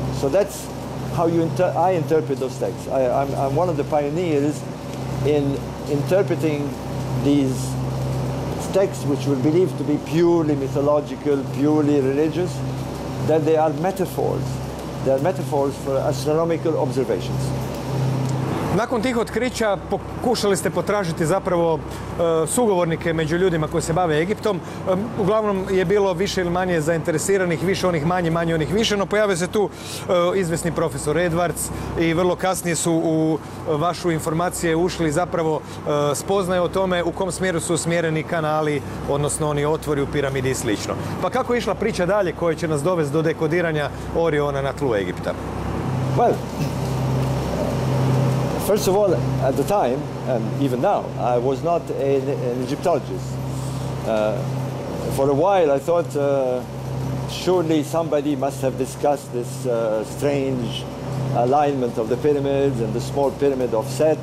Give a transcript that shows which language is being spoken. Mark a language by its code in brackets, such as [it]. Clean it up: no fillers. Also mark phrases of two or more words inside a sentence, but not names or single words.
[en] So that's how I interpret those texts. I'm one of the pioneers in interpreting these texts which were believed to be purely mythological, purely religious, that they are metaphors. They are metaphors for astronomical observations. [hr] Nakon tih otkrića pokušali ste potražiti zapravo sugovornike među ljudima koji se bave Egiptom. Uglavnom je bilo više ili manje zainteresiranih, više onih manje onih više, no pojavio se tu izvesni profesor Edwards i vrlo kasnije su u vašu informacije ušli zapravo spoznaje o tome u kom smjeru su usmjereni kanali, odnosno oni otvori u piramidi i slično. Pa kako je išla priča dalje koja će nas dovesti do dekodiranja Oriona na tlu Egipta? [en] Well, first of all, at the time, and even now, I was not an Egyptologist. For a while, I thought surely somebody must have discussed this strange alignment of the pyramids and the small pyramid of Set.